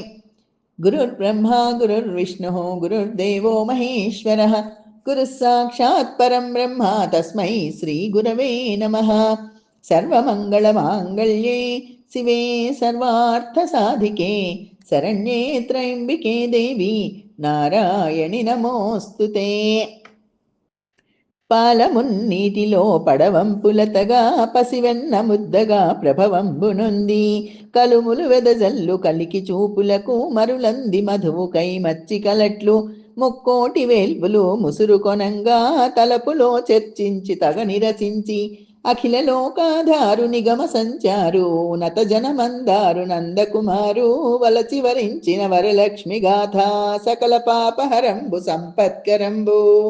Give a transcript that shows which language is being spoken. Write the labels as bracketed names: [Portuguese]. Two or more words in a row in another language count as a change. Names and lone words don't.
[Sanskrit] गुरुर्ब्रह्मा गुरुर्विष्णुः गुरुर्देवो महेश्वरः गुरुः साक्षात् परं ब्रह्म तस्मै श्रीगुरवे नमः। सर्वमङ्गलमाङ्गल्ये शिवे सर्वार्थसाधिके शरण्ये त्र्यम्बिके देवी नारायणि नमोऽस्तु ते. [Telugu] పాలమున్నీటిలో పడవంపులతగా పసివెన్న ముద్దగా ప్రభవంబునుంది కలుములు వెదజల్లు కలికి చూపులకు మరులంది మధువు కై మచ్చి కలట్లు ముక్కోటి వేల్పులు ముసురు కొనంగా తలపులో చర్చించి తగ నిరసించి అఖిల లోకాధారు నిగమ సంచారు నత జనమందారు నందకుమారు వలచి వరించిన వరలక్ష్మి గాథ సకల పాపహరంబు సంపత్కరంబు